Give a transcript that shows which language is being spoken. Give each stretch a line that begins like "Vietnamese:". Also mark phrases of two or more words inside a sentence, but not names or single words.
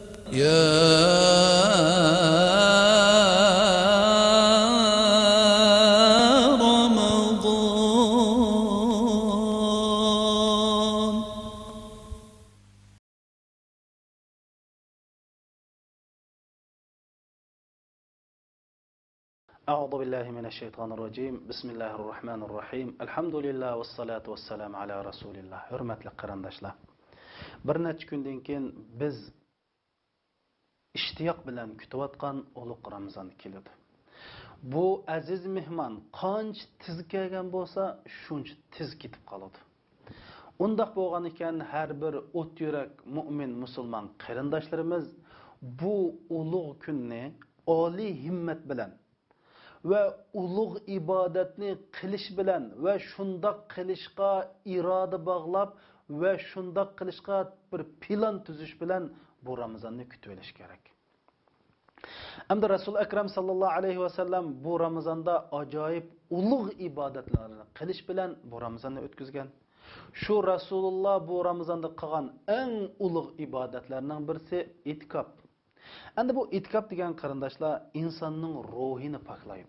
Arabic: يا رمضان. أعوذ بالله من الشيطان الرجيم. بسم الله الرحمن الرحيم. الحمد لله والصلاة والسلام على رسول الله.
Uzbek: Hürmetli qarindoshlar. Bir necha kundan keyin biz ishtiyoq bilan kutayotgan ulug' Ramazon keladi. Bu aziz mehmon qancha tiz kelgan bo'lsa, shuncha tiz ketib qoladi. Undaq bo'lgan ekan, har bir o't yurak mu'min musulmon qarindoshlarimiz bu ulug' kunni oliy himmat bilan ve ulug' ibodatni qilish bilan ve shundoq qilishga iroda bog'lab ve shundoq qilishga bir plan tuzish bilan bu Ramazonni kutib olish kerak. Hamda Rasul Akram
Arabic: صلى الله عليه وسلم
Uzbek: bu Ramazonda ajoyib ulug' ibodatlarni qilish bilan bu Ramazonni o'tkazgan. Şu Rasulullah bu Ramazonda qilgan eng ulug' ibodatlarning birisi itikof. Endi bu itikof degan qarindoshlar insonning ruhini poklaydi.